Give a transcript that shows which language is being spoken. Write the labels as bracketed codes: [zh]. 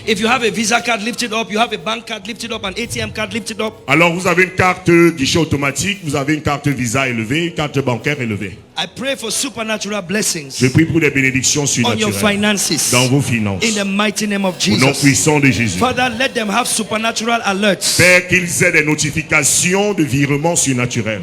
[en] If you have a Visa card, lift it up. You have a bank card, lift it up. An ATM card, lift it up. [fr] Alors vous avez une carte guichet automatique, vous avez une carte Visa élevée, une carte bancaire élevée. [en] I pray for supernatural blessings [fr] Je prie pour des bénédictions [en] on your [fr] surnaturelles [en] finances. [fr] dans vos finances. [en] In the mighty name of [fr] Au nom [en] Jesus. [fr] puissant de Jésus. [en] Father, let them have supernatural alerts [fr] Père, qu'ils aient des notifications de virements surnaturels.